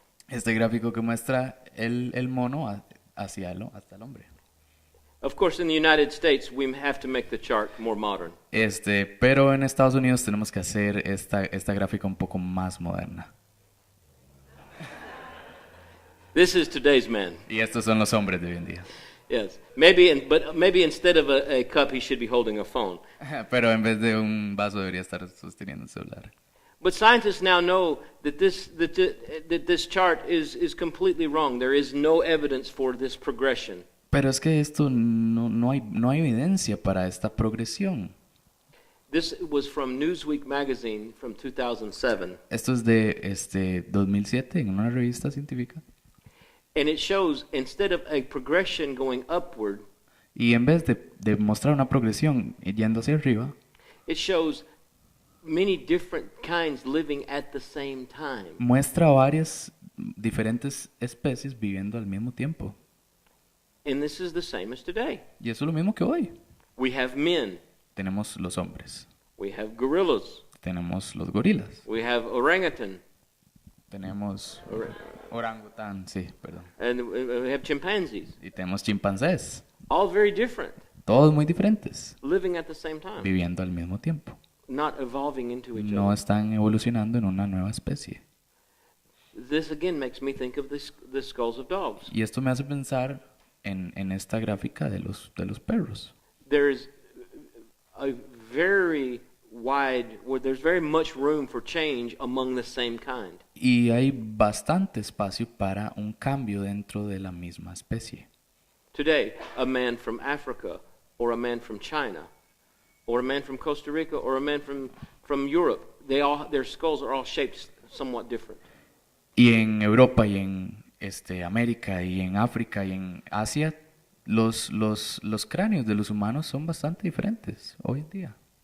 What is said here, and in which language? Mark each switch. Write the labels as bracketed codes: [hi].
[es] Este gráfico que muestra el mono hasta el hombre. [en] Of course, in the United States, we have to make the chart more modern. [es] Pero en Estados Unidos tenemos que hacer esta gráfica un poco más moderna. [en] This is today's man. [es] Y estos son los hombres de hoy en día. [en] Yes. But maybe instead of a cup, he should be holding a phone. [es] Pero en vez de un vaso debería estar sosteniendo un celular. [en] But scientists now know that this chart is completely wrong. There is no evidence for this progression. [es] Pero es que esto no hay evidencia para esta progresión. [en] This was from Newsweek magazine from 2007. [es] Esto es de 2007 en una revista científica. [en] And it shows, instead of a progression going upward, [es] Y en vez de mostrar una progresión yendo hacia arriba, [en] it shows many different kinds living at the same time. [es] muestra varias diferentes especies viviendo al mismo tiempo. [en] And this is the same as today. [es] Y eso es lo mismo que hoy. [en] We have men. [es] Tenemos los hombres, [en] We have gorillas. [es] tenemos los gorilas, [en] We have orangutan. [es] tenemos orangután, sí, perdón. [en] And we have chimpanzees. [es] Y tenemos chimpancés, [en] All very different, [es] todos muy diferentes, [en] living at the same time, [es] viviendo al mismo tiempo. [en] not evolving into each [es] No [en] other. [es] están evolucionando en una nueva especie. [en] This again makes me think of the skulls of dogs. [es] Y esto me hace pensar en esta gráfica de los perros. [en] There's a very there's very much room for change among the same kind. [es] Y hay bastante espacio para un cambio dentro de la misma especie. [en] Today, a man from Africa, or a man from China, or a man from Costa Rica, or a man from Europe, their skulls are all shaped somewhat different. [es] Y en Europa y en América y en África y en Asia, los cráneos de los humanos son bastante diferentes hoy en día.